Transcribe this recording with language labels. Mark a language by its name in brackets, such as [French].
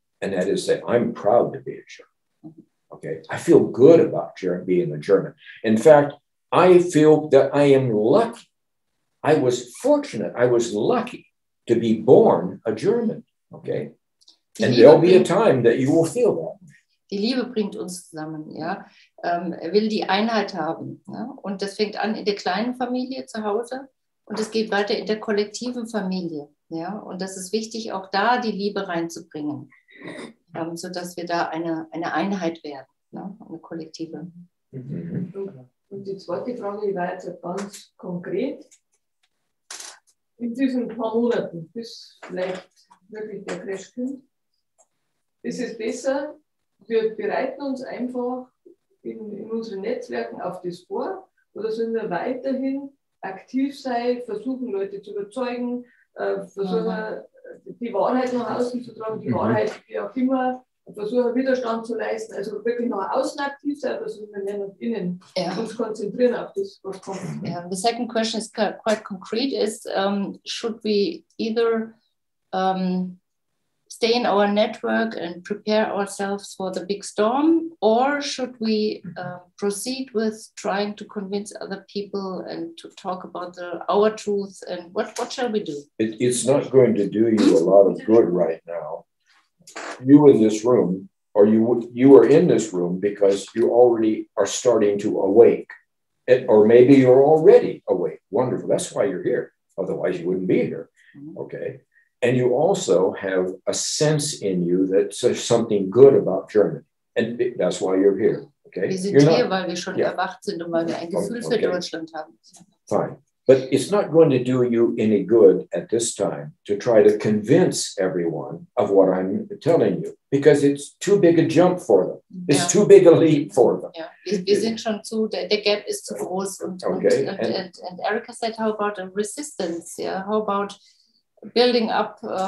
[English] And that is that I'm proud to be a German, okay? I feel good about being a German. In fact, I feel that I am lucky. I was fortunate, I was lucky to be born a German, okay? And there'll be a time that you will feel that. [German] Die Liebe bringt uns zusammen, ja. Er will die Einheit haben, ja? Und das fängt an in der kleinen Familie zu Hause und es geht weiter in der kollektiven Familie, ja. Und das ist wichtig, auch da die Liebe reinzubringen, sodass wir da eine Einheit werden, ne? Eine kollektive. Und Und die zweite Frage, die war jetzt ganz konkret. In diesen paar Monaten, bis vielleicht wirklich der Crash kommt, ist es besser, wir bereiten uns einfach in unseren Netzwerken auf das vor, oder sollen wir weiterhin aktiv sein, versuchen, Leute zu überzeugen, versuchen, die Wahrheit nach außen zu tragen, die Wahrheit, wie auch immer, versuchen, Widerstand zu leisten, also wirklich nach außen aktiv sein, versuchen wir mehr nach innen uns konzentrieren auf das, was kommt. [English] Yeah. The second question is quite concrete, is should we either stay in our network and prepare ourselves for the big storm, or should we proceed with trying to convince other people and to talk about our truth, and what shall we do? It's not going to do you a lot of good right now. You in this room, or you are in this room because you already are starting to awake, or maybe you're already awake. Wonderful. That's why you're here. Otherwise, you wouldn't be here. Okay. And you also have a sense in you that says something good about Germany. And that's why you're here. Okay. [German] Wir sind hier, weil wir schon erwacht sind und weil wir ein Gefühl für Deutschland haben. [English] Fine. But it's not going to do you any good at this time to try to convince everyone of what I'm telling you, because it's too big a jump for them. It's too big a leap for them. [German] Ja, wir sind schon der Gap ist zu groß. [English] And Erica said, how about a resistance? Yeah, how about building up?